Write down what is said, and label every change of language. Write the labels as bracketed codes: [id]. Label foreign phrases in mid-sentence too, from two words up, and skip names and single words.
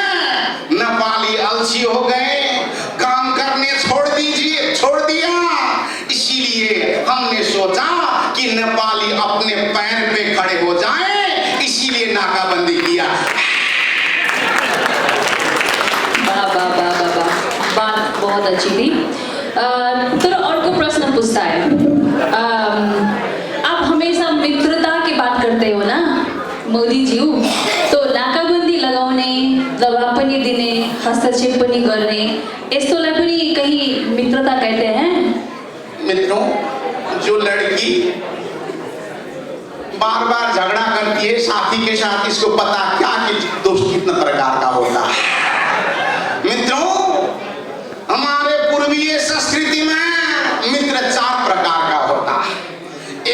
[hi] नेपाली आलसी हो गए, काम करने छोड़ दिया। इसीलिए हमने सोचा कि नेपाली अपने पैर पे खड़े हो जाएं, इसीलिए नाकाबंदी किया। बात बहुत अच्छी थी। [ne] तर अर्को प्रश्न [hi] पूछता है, आप हमेशा मित्रता की बात करते हो ना मोदी जी, तो [ne] नाकाबंदी लगाउने, दबाव पनि दिने, हस्तक्षेप पनि गर्ने, यस्तोलाई पनि [hi] कहीं मित्रता कहते हैं? मित्रों, जो लड़की बार बार झगड़ा करती है साथी के साथ, इसको पता क्या कि दोस्त कितने प्रकार का होता है। मित्रों, हमारे पूर्वीय संस्कृति में मित्र 4 प्रकार का होता है।